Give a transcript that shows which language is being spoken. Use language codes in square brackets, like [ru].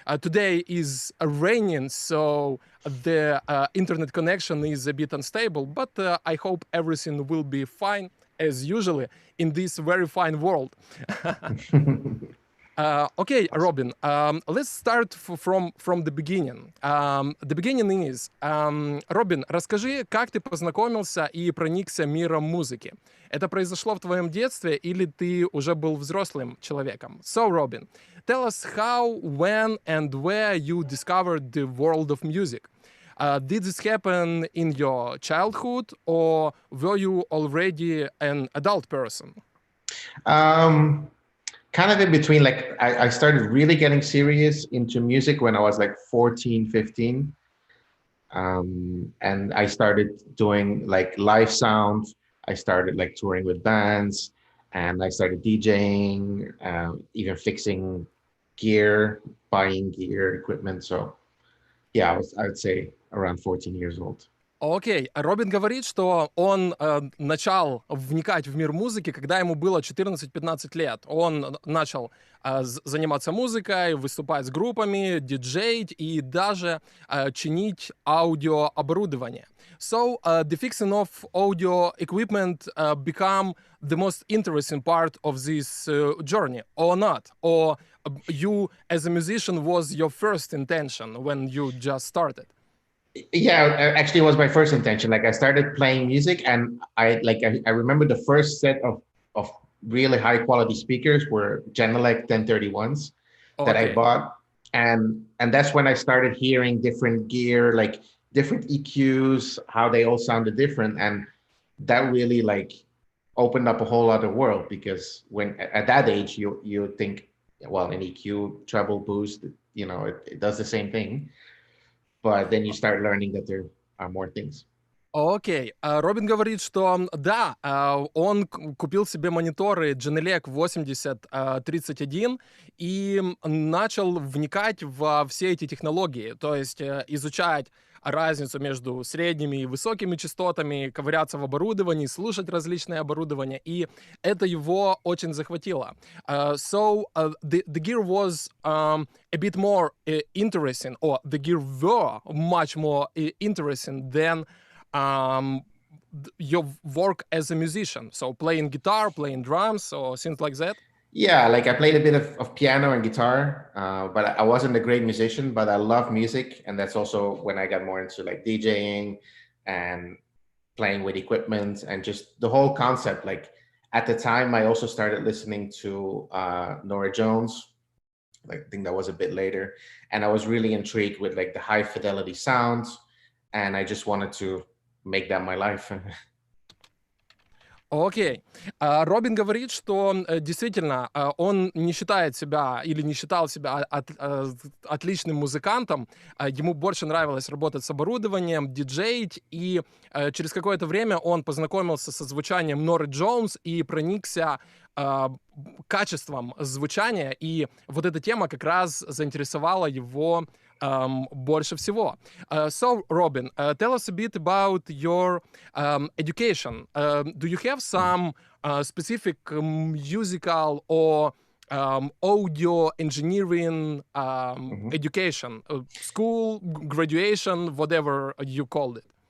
[en] Today is raining, so the internet connection is a bit unstable, but I hope everything will be fine, as usually, in this very fine world. Okay, Robin, let's start from the beginning. The beginning is, [ru] Робин, расскажи, как ты познакомился и проникся миром музыки. Это произошло в твоем детстве или ты уже был взрослым человеком? [en] So, Robin, tell us how, when, and where you discovered the world of music. Did this happen in your childhood, or were you already an adult person? Kind of in between. Like I started really getting serious into music when I was like 14, 15. And I started doing like live sound. I started like touring with bands, and I started DJing, even fixing gear, buying gear, equipment. So yeah, I would say around 14 years old. [ru] Окей, Робин говорит, что он начал вникать в мир музыки, когда ему было 14-15 лет. Он начал заниматься музыкой, выступать с группами, диджеить и даже чинить аудиооборудование. [en] So, the fixing of audio equipment become the most interesting part of this journey, or not? Or you, as a musician, was your first intention when you just started? Yeah, actually, it was my first intention. Like I started playing music, and I remember the first set of really high quality speakers were Genelec 1031s that I bought, and that's when I started hearing different gear, like different EQs, how they all sounded different, and that really like opened up a whole other world, because when at that age you think, well, an EQ, treble, boost, it does the same thing. But then you start learning that there are more things. [ru] Окей. Робин говорит, что да, он купил себе мониторы Genelec 8031 и начал вникать во все эти технологии, то есть изучать разницу между средними и высокими частотами, ковыряться в оборудовании, слушать различные оборудования, и это его очень захватило. [en] So the gear was a bit more interesting, or the gear were much more interesting than your work as a musician. So playing guitar, playing drums, or things like that. Yeah, like I played a bit of piano and guitar, but I wasn't a great musician, but I love music. And that's also when I got more into like DJing and playing with equipment and just the whole concept. Like at the time, I also started listening to Nora Jones. Like, I think that was a bit later, and I was really intrigued with like the high fidelity sounds, and I just wanted to make that my life. [ru] Окей. Робин говорит, что действительно он не считает себя или не считал себя отличным музыкантом. Ему больше нравилось работать с оборудованием, диджеить, и через какое-то время он познакомился со звучанием Норы Джонс и проникся качеством звучания, и вот эта тема как раз заинтересовала его больше всего. [en] So, Robin, tell us a bit about your education. Do you have some specific musical or audio engineering education, school, graduation, whatever you called it?